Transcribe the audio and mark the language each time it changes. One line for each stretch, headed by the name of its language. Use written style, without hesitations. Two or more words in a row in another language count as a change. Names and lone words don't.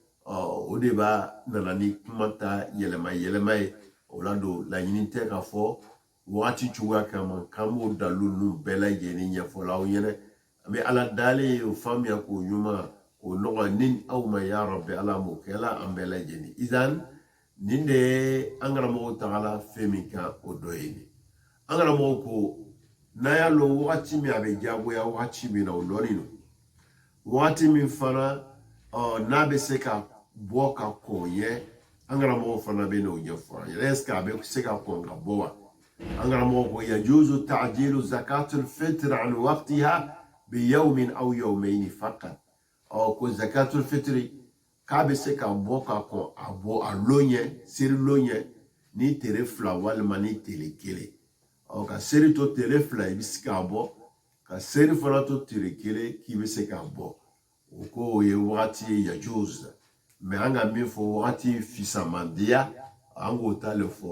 Bambara: o de b'a nana ni kuma ta yɛlɛma yɛlɛma ye o la don laɲini tɛ ka fɔ wagati cogoya kama k'an b'o dalu ninnu bɛɛ lajɛlen ɲɛfɔ aw ɲɛna an bɛ ala dalen ye o faamuya k'o ɲuman k'o nɔgɔ ni aw ma
Arabic: يا ربي
Bambara: ala m'o kɛ la an bɛɛ lajɛlen idan nin de ye an karamɔgɔw tagala fɛn min kan o dɔ ye nin an karamɔgɔw ko n'a y'a lɔn wagati min a bɛ jagoya wagati min na o lɔnni no wagati min fana n'a bɛ se ka bɔ ka kɔn ye an karamɔgɔw fana bɛ n'o ɲɛfɔ an ye
French: est ce que
Bambara: a bɛ se ka kɔn ka bɔ wa an karamɔgɔw ko
Arabic: يجوز تعجيل زكاة الفطر عن وقتها بيوم أو يومين فقط
Bambara: ko
Arabic: زكاة الفطر
Bambara: k'a bɛ se ka bɔ ka kɔn a bɔ a lon ɲɛ seri lon ɲɛ ni tere fila walima ni tile kelen ka seri to tere fila i bɛ se k'a bɔ ka seri fana to tere kelen k'i bɛ se k'a bɔ o ko o ye wagati ye yajuz mɛ an ka min fɔ wagati fisamandiya an k'o ta le fɔ